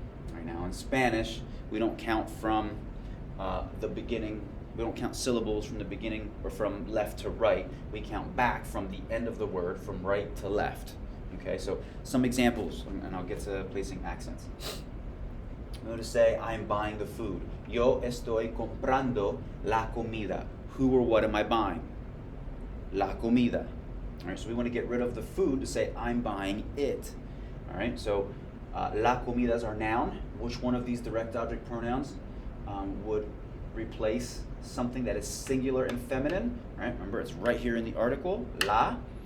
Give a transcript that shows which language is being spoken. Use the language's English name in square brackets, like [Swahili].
[English] All right, now in Spanish, we don't count from the beginning. We don't count syllables from the beginning or from left to right. We count back from the end of the word, from right to left. Okay, so some examples, and I'll get to placing accents. I'm going to say, I'm buying the food. [Spanish] Yo estoy comprando la comida. [English] Who or what am I buying? [Spanish] La comida. [English] All right, so we want to get rid of the food to say, I'm buying it. All right, so [Spanish] la comida [English] is our noun. Which one of these direct object pronouns would replace something that is singular and feminine? All right, remember, it's right here in the article, la.